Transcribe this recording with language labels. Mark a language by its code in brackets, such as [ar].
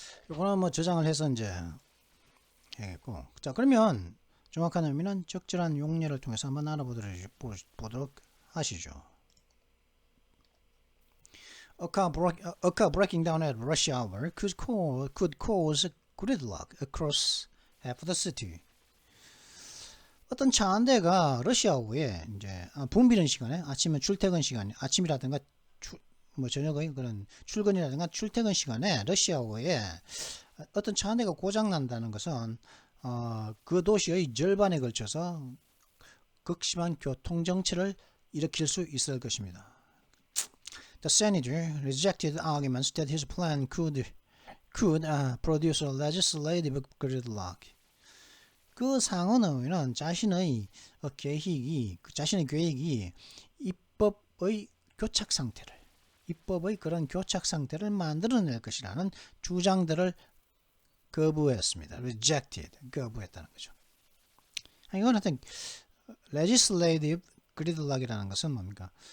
[ko] 이거는 뭐 저장을 해서 이제 해야겠고. 자, 그러면 정확한 의미는 적절한 용례를 통해서 한번 알아보도록 하시죠. [en] A car breaking down at rush hour could cause gridlock across half the city. [ko] 어떤 차 한 대가 러시아호에 이제 붐비는 시간에 아침에 출퇴근 시간, 아침이라든가 뭐 저녁의 그런 출근이라든가 출퇴근 시간에 러시아호에 어떤 차 한 대가 고장 난다는 것은 그 도시의 절반에 걸쳐서 극심한 교통 정체를 일으킬 수 있을 것입니다. [en] The senator rejected arguments that his plan could produce a legislative gridlock. [ko] 그 상원 의원은 자신의 계획이 입법의 그런 교착 상태를 만들어낼 것이라는 주장들을 거부했습니다. [en] rejected, [ko] 거부했다는 거죠. 이건 하여튼 [en] legislative gridlock [ko] 이라는 것은 뭡니까?